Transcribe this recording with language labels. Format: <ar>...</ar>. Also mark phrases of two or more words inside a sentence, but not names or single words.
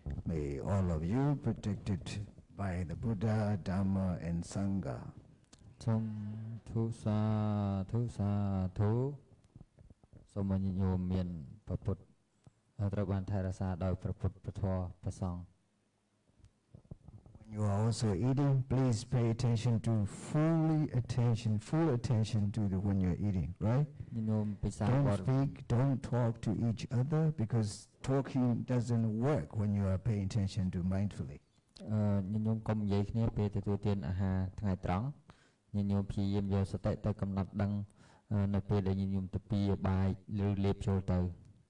<en>May all of you protected by the Buddha, Dhamma, and Sangha.</en> <km>សូមធុសាធុសូមញញោមមានព្រះពុទ្ធត្រូវបានថែរក្សាដោយព្រះពុទ្ធព្រះធម៌ព្រះសង្ឃ</km> <en>When you are also eating, please pay attention to full attention to when you're eating, right?</en> <km>ញញោមពិសា</km> <en>Don't speak, don't talk to each other because talking doesn't work when you are paying attention to mindfully.</en> <km>ញញោមកុំនិយាយគ្នាពេលទទួលទានអាហារថ្ងៃត្រង់ញញោមព្យាយាមយកសតិទៅកំណត់ដឹងនៅពេលដែលញញោមទៅពីបាយឬលេបចូលទៅ</km>